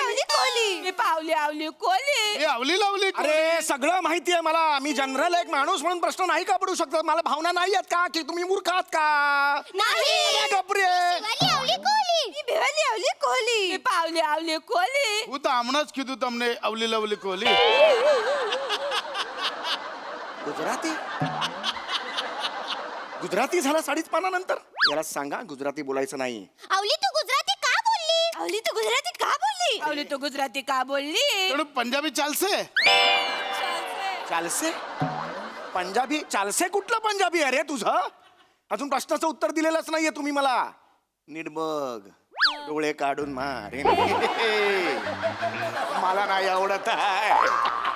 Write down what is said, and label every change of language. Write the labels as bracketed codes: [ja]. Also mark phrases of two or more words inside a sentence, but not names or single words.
[mr] आवली कोली. मी पावली आवली कोली. मी आवली लावली. अरे सगळं माहिती आहे मला. मी जनरल एक माणूस म्हणून प्रश्न नाही का पडू शकतो? मला भावना नाही आहेत का की तुम्ही मूर्ख आहात का? नाही. गप्रे. शिवाली आवली कोहली. मी भिवली आवली कोली. मी पावली आवली कोली. [gu] હું તો હમણાં જ કીધું તમને અવલી લવલી કોહલી. [mr] गुजराती गुजराती झाला 5.5 पानानंतर. याला सांगा गुजराती बोलायचं नाही. आवली तू गुजराती का बोलली? आवली तू गुजराती का बोलली? आवली तू गुजराती का बोलली? [gu] થોડું પંજાબી ચાલશે? ચાલશે પંજાબી? [mr] चालसे कुठलं पंजाबी आहे रे तुझं? अजून प्रश्नाचं उत्तर दिलेलंच नाहीये तुम्ही मला. नीट बघ, डोळे काढून मारे. मला नाही आवडत आहे.